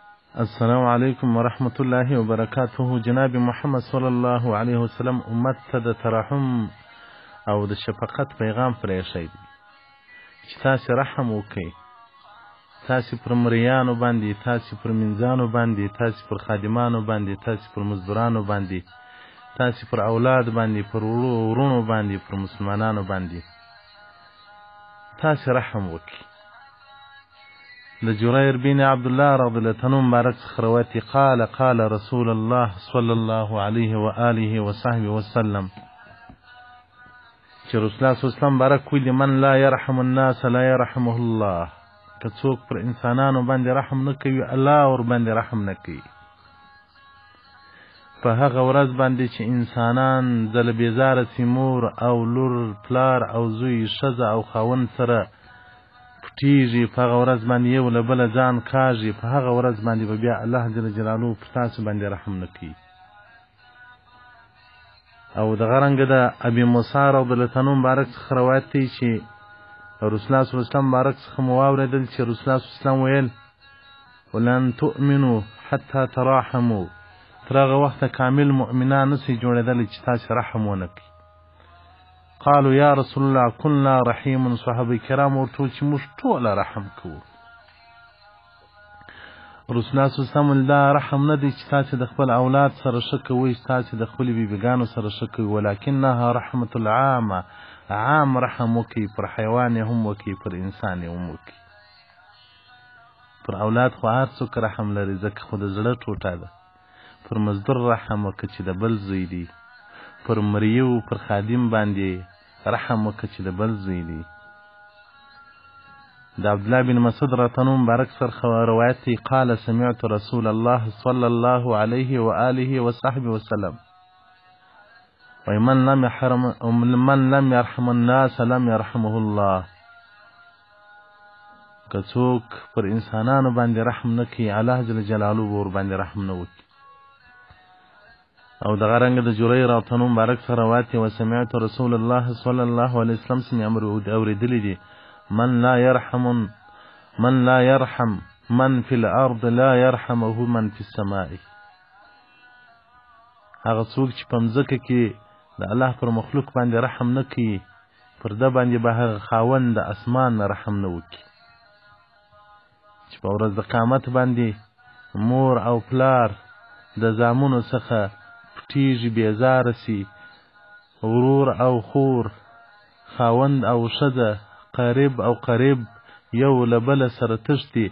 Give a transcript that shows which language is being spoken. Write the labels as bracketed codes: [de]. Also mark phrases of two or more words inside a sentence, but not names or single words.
[ar] السلام علیکم ورحمت الله وبرکاته. [ps] جناب محمد [ar] صلی الله علیه وسلم [ps] امت ته د ترحم او د شفقت پیغام پرېښی دی چې تاسې رحم وکئ، تاسې پر مریانو باندې، تاسې پر منځانو باندې، تاسې پر خادمانو باندې، تاسې پر مزدورانو باندې، تاسې پر اولاد باندې، پر ورونو باندې، پر مسلمانانو باندې تاسې رحم وکئ. [ar] د جرير بن عبد الله رضي الله عنه [ps] مبارک څخه روایت [ar] قال قال رسول الله صلى الله عليه وآله وصحبه وسلم [ps] چې رسول الله [ar] صلی الله علیه وسلم [ps] مبارک ویلي [ar] من لا يرحم الناس لا يرحمه الله. [ps] که څوک پر انسانانو باندې رحم نه کوي الله ور باندې رحم نه کوي. په هغه ورځ باندې چې انسانان ځل بیزاره سي مور او لور پلار او زوی ښځه او خاوند سره پټیږي، په هغه ورځ باندې یو له بله ځان کاږي، په هغه ورځ باندې به بیا الله جل جلاله پر تاسو باندې رحم نه کوي. او دغه رنګه د ابي موسی [ar] رضی الله عنه [ps] مبارک څخه روایت دی چې رسول الله [ar] صلی الله علیه وسلم [ps] مبارک څخه مو واورېدل چې رسول الله [ar] صلی الله علیه وسلم [ps] ویل [ar] ولن تؤمنوا حتى تراحموا، [ps] تر هغه وخته کامل مؤمنان نسي جوړېدلی چې تاسې رحم ونه کړي. [ar] قالوا یا رسول الله كنا رحیم، [ps] صحابه کرام ورته وویل چې موږ ټوله رحم کوو. رسول الله [ar] صلی الله علیه وسلم [ps] دا رحم نه دی چې تاسې د خپل اولاد سره ښه کوئ، تاسې د خپلې بیبیګانو سره ښه کوئ، [ar] ولکنها رحمة العامه، [ps] عام رحم وکئ، پر حیوان هم وکئ، پر انسان هم وکئ. پر اولاد خو هر څوک رحم لري ځکه خو د زړه ټوټه ده. پر مزدور رحم وکړه چې د بل زوی دی، پر مریو پر خادم باندې رحم وکړه چې د بل زوی دی. [ar] د عبدالله بن مسعود رضی الله عنه [ps] مبارک سره روایت دی [ar] قال سمعت رسول الله صلى الله عليه وآله وصحبه وسلم ومن لم يرحم الناس لم يرحمه الله. [ps] که څوک پر انسانانو باندې رحم نه کوي الله جل جلاله ور باندې رحم نه وکړي. [ar] او دغه رنګ د جرير رضی الله عنه [ps] مبارک سره روایت [ar] وسمعت رسول الله صلى الله عليه وسلم [ps] سمع امر اوریدلی دی [ar] من لا يرحم من في الارض لا يرحمه من في السماء. [ps] هغه څوک چې په مځکه کې د الله پر مخلوق باندې رحم نه کوي پر ده باندې به هغه خاوند د اسمان رحم نه وکړي. چې په ورځ د قیامت باندې مور او پلار د زامنو څخه پټیږي، بیزاره سي، ورور او خور، خاوند او ښځه، قریب او قریب یو له بله سره تښتي.